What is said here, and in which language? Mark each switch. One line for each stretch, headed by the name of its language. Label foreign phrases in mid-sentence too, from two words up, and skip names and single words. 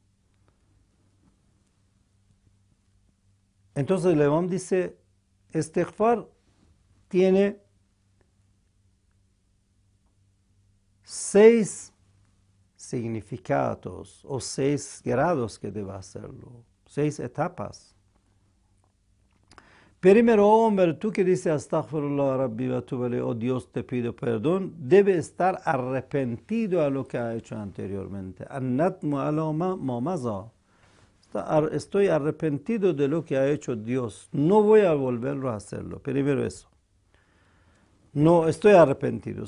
Spanish: Entonces el imam dice, istighfar tiene 6 significados o 6 grados que debe hacerlo, 6 etapas. Primero, hombre, tú que dices
Arabic: أستغفر الله ربي وأتوب إليه,
Spanish: oh Dios te pido perdón, debe estar arrepentido a lo que ha hecho anteriormente.
Arabic: الندم على ما مضى.
Spanish: Estoy arrepentido de lo que ha hecho Dios. No voy a volverlo a hacerlo. Primero eso. No, estoy arrepentido.